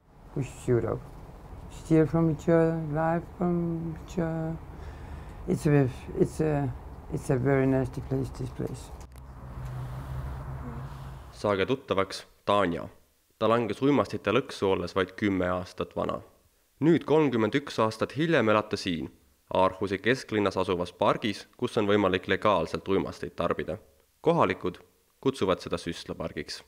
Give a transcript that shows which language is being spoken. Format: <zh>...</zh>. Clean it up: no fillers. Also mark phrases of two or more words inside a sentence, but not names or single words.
<en>we shoot up, steal from each other, lie from each other. It's a very nasty place, this place.</en> <et>Saage tuttavaks Tanja. Ta langes uimastite lõksu olles vaid 10 aastat vana. Nüüd 31 aastat hiljem elab ta siin, Aarhusi kesklinnas asuvas pargis, kus on võimalik legaalselt uimasteid tarbida. Kohalikud kutsuvad seda süstlapargiks.</et>